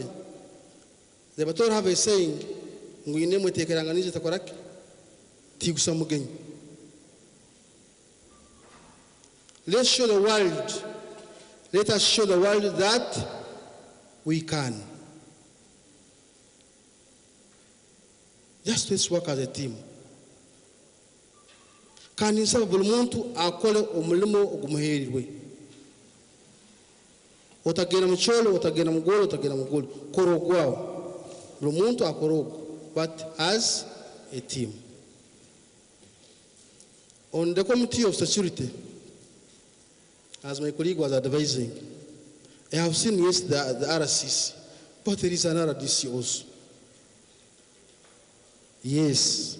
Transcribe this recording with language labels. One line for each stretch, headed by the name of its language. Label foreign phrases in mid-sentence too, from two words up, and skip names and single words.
English: The Bator have a saying, let's show the world, let us show the world that we can. Just let's work as a team.
Ganda: Kandi nsaba buli muntu akole omulimo ogumuheerirwe. Otagenda mu kyolo, otagenda mu ggwolo, otagenda mu ggwolo. Kola ogwawo. Buli muntu akole ogwo,
English: but as a team. On the Committee of Security, as my colleague was advising, I have seen, yes, the RCC, but there is an RDC also. Yes.